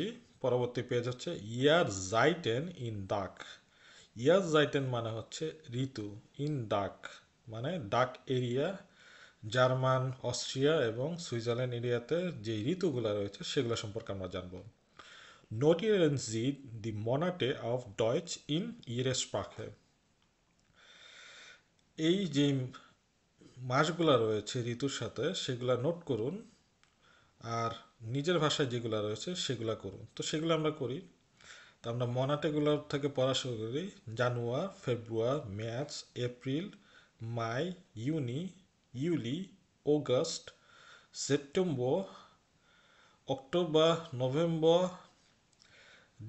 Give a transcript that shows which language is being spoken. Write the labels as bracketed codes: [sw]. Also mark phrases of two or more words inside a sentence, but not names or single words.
[bn] পরবর্তী পেজ হচ্ছে [de] Jahreszeiten in DACH. Jahreszeiten [bn] মানে হচ্ছে ঋতু, [de] in DACH [bn] মানে ডাক এরিয়া, জার্মান, অস্ট্রিয়া এবং সুইজারল্যান্ড এরিয়াতে যে ঋতুগুলো রয়েছে সেগুলো সম্পর্কে আমরা জানব। [de] নোটিeren Sie die Monate auf Deutsch in Ihrer Sprache। [bn] এই যে মাসগুলো রয়েছে ঋতুর সাথে সেগুলো নোট করুন, আর নিজের ভাষায় যেগুলো রয়েছে সেগুলো করুন। তো সেগুলো আমরা করি। তো আমরা মনাটেগুলোর থেকে পড়া শুরু করি। [de] Januar, Februar, März, April, Mai, Juni, Juli, August, September, Oktober, November,